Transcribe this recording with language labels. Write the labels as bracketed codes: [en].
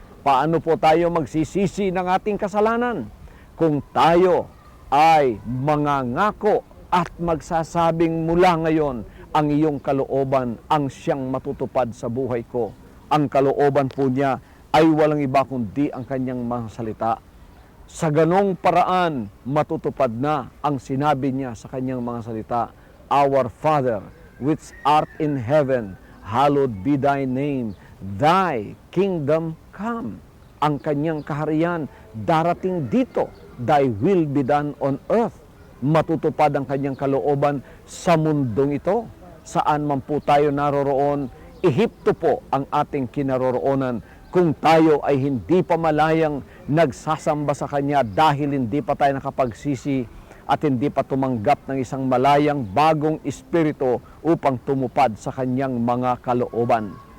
[tl] Paano po tayo magsisisi ng ating kasalanan? Kung tayo ay mangangako at magsasabing mula ngayon, ang iyong kalooban ang siyang matutupad sa buhay ko. Ang kalooban po niya ay walang iba kundi ang kanyang mga salita. Sa ganong paraan, matutupad na ang sinabi niya sa kanyang mga salita. [en] Our Father, which art in heaven, hallowed be thy name. Thy kingdom come. [tl] Ang kanyang kaharian darating dito. [en] Thy will be done on earth. [tl] Matutupad ang kanyang kalooban sa mundong ito. Saan man po tayo naroroon, Ehipto po ang ating kinaroroonan. Kung tayo ay hindi pa malayang nagsasamba sa Kanya dahil hindi pa tayo nakapagsisi at hindi pa tumanggap ng isang malayang bagong espiritu upang tumupad sa Kanyang mga kalooban.